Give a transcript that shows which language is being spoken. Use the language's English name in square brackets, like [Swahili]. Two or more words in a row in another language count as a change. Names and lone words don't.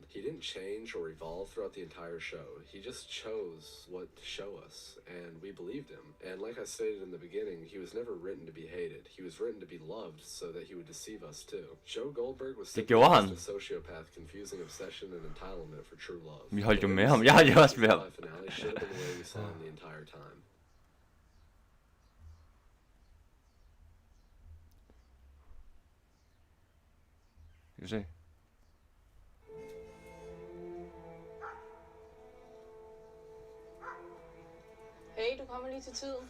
[English] He didn't change or evolve throughout the entire show. He just chose what to show us, and we believed him. And like I stated in the beginning, he was never written to be hated. He was written to be loved so that he would deceive us too. Joe Goldberg was simply just a sociopath confusing obsession and entitlement for true love. [Danish] Vi holdt jo med ham. Jeg holdt jo også med ham. [English] Finale should have been the way we saw him the entire time. [Danish] Skal vi se. Hey, du kommer lige til tiden.